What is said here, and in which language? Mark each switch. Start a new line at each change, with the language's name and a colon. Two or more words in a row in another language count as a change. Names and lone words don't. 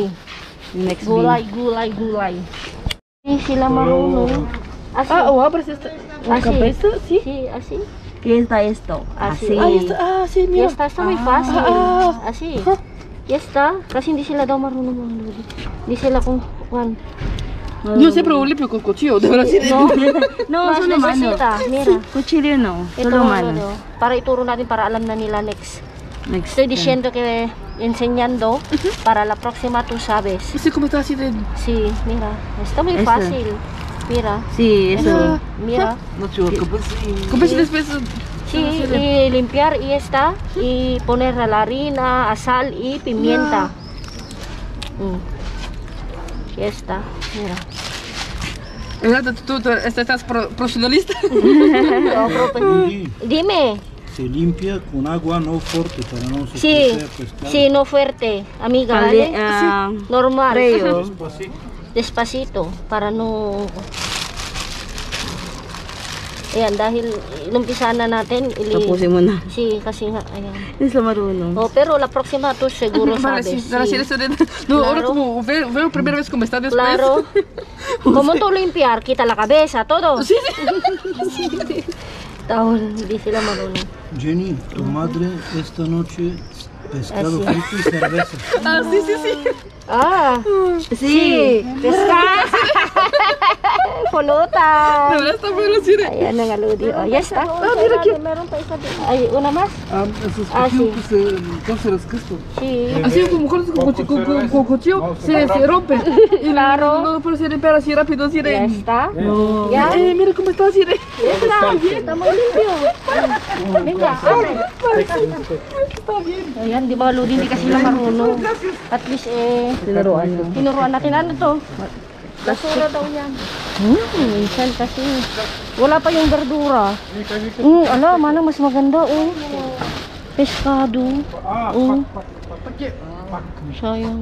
Filipino: Next Gulay. Hindi sila marunong.
Spanish: Así. Ah, oh, pero está. Así. ¿Cabeza? Sí. Sí, así. ¿Qué está esto? Así. Así. Sí, Ya está, está muy fácil. Así. Ya está.
Filipino: Kasi hindi sila daw marunong mga lodi. Hindi sila kung kuan.
Spanish: Yo siempre lo limpio con cuchillo, de verdad. No, No, mas solo mano. necesita. Mira. Cuchillo no.
Filipino: Ito,
Spanish: Solo mano.
Filipino: para ituro natin para alam na nila next. Next.
Spanish: Estoy diciendo que enseñando para la próxima tú sabes. Sí, como está así de. Sí, mira. Está muy Eso. fácil. Mira. Sí, eso. Mira. Como si después. Sí, y limpiar y está. Y poner la harina, a sal y pimienta. Y está. Mira. ¿Tú estás profesionalista? Dime. Se limpia con agua no fuerte para no se Sí, crece pescado. sí, no fuerte, amiga, Pali, ¿vale? Normal. Reo. Despacito. Despacito, para no...
Filipino: Ayan, dahil inumpisa na natin, Tapusin mo na. Sí, kasi nga, ayan. Hindi sila marunong.
Spanish: Oh, pero la próxima tú seguro Vale, sabes. sí, ahora sí Sí. estoy de. No, ahora Claro. como veo primera vez como está después. Claro. ¿Cómo tú limpiar? Quita la cabeza, todo. Sí,
Filipino: Tahol, hindi sila marunong.
Spanish: Jenny, tu madre esta noche Pescado frito y cerveza. Ah, sí, sí, sí. Ah, si. Pesca. Pulutan. De verdad está bueno, sí.
Filipino: Ayan na nga, Lodi. Oh, yes, ah. Meron pa isa din. Ay,
Spanish: una más. Esos Ah, sí. cuchillos que se... ¿Cómo se les casco? Sí. Así como cortas con cuchillo, se rompe. Y Claro. no puede ser limpiar así rápido, así Ya de... está. No. Ya. Mira cómo está así de... Ya está. Está muy limpio. Venga, abre. Está bien.
Filipino: Ayan, di ba, Lodi, hindi kasi sila marunong.
English: At least,
Filipino: tinuruan natin. Ano to? Basura daw yan. Minsan kasi. Wala pa yung verdura. Ala, manang mas maganda, oh. Pescado. Oh. Sayang.